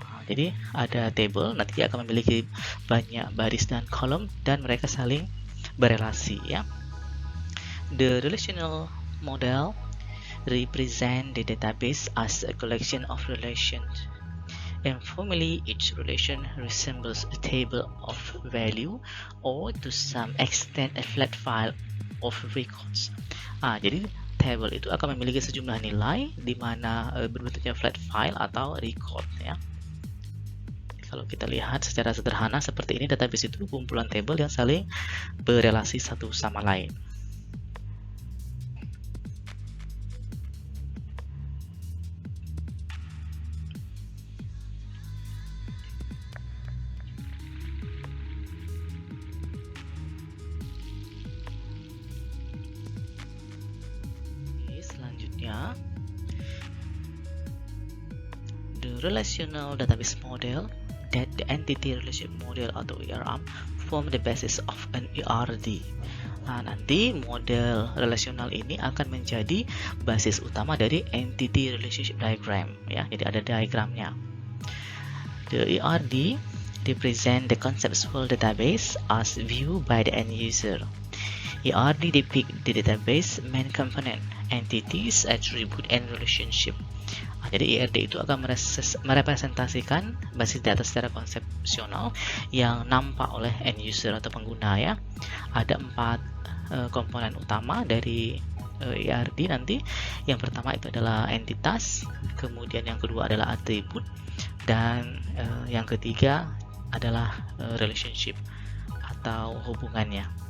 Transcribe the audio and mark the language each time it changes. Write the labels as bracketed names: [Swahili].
[Indonesian] Jadi ada table, nanti dia akan memiliki banyak baris dan kolom, dan mereka saling berelasi ya. [English] The relational model represent the database as a collection of relations. Informally, each relation resembles a table of value or to some extent a flat file of records. [Indonesian] Jadi table itu akan memiliki sejumlah nilai di mana berbentuknya flat file atau record ya. Kalau kita lihat secara sederhana seperti ini, database itu kumpulan table yang saling berelasi satu sama lain. Selanjutnya, [English] the relational database model that the entity relationship model [Indonesian] atau [English] ERM form the basis of an ERD. [Indonesian] Nanti model relasional ini akan menjadi basis utama dari entity relationship diagram ya. Jadi ada diagramnya. [English] The ERD represent the conceptual database as viewed by the end user. ERD depict the database main component, entities, attribute, and relationship. [Indonesian] Jadi ERD itu akan merepresentasikan basis data secara konsepsional yang nampak oleh end user atau pengguna ya. Ada 4 komponen utama dari ERD nanti. Yang pertama itu adalah entitas, kemudian yang kedua adalah atribut, dan yang ketiga adalah relationship atau hubungannya.